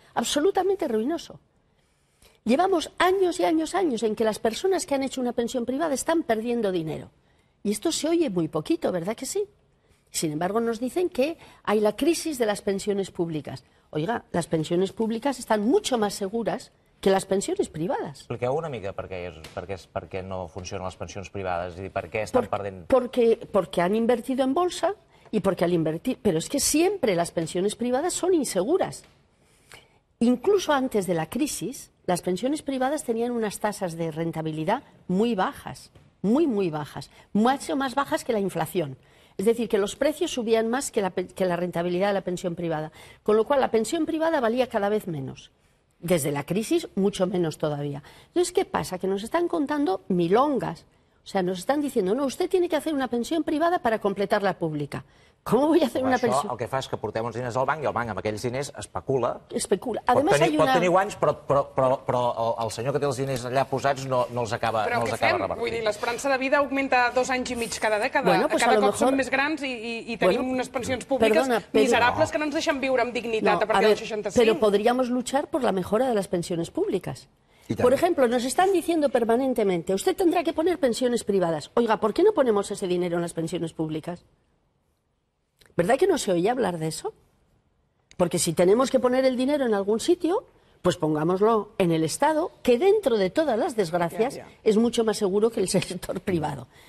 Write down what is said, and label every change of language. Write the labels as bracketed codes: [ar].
[es] Absolutamente ruinoso. Llevamos años y años en que las personas que han hecho una pensión privada están perdiendo dinero. Y esto se oye muy poquito, ¿verdad que sí? Sin embargo, nos dicen que hay la crisis de las pensiones públicas. Oiga, las pensiones públicas están mucho más seguras que les pensiones privades. [ca] Expliqueu una mica per què no funcionen les pensions privades i per què estan perdent... [es] Porque han invertido en bolsa y porque al invertir... Pero es que siempre las pensiones privadas son inseguras. Incluso antes de la crisis, las pensiones privadas tenían unas tasas de rentabilidad muy bajas, muy bajas, mucho más bajas que la inflación. Es decir, que los precios subían más que la rentabilidad de la pensión privada, con lo cual la pensión privada valía cada vez menos. Desde la crisis, mucho menos todavía. Entonces, ¿qué pasa? Que nos están contando milongas. O sea, nos están diciendo, no, usted tiene que hacer una pensión privada para completar la pública. ¿Cómo voy a hacer una pensión? [ca] Això el que fa és que portem uns diners al banc i el banc amb aquells diners especula. Especula. Pot tenir guanys, però el senyor que té els diners allà posats no els acaba revertint. Vull dir, l'esperança de vida augmenta 2 anys i mig cada dècada. Cada cop som més grans i tenim unes pensions públiques miserables que no ens deixen viure amb dignitat a partir dels 65. [es] Pero podríamos luchar por la mejora de las pensiones públicas. Por ejemplo, nos están diciendo permanentemente, usted tendrá que poner pensiones privadas. Oiga, ¿por qué no ponemos ese dinero en las pensiones públicas? ¿Verdad que no se oye hablar de eso? Porque si tenemos que poner el dinero en algún sitio, pues pongámoslo en el Estado, que dentro de todas las desgracias es mucho más seguro que el sector privado.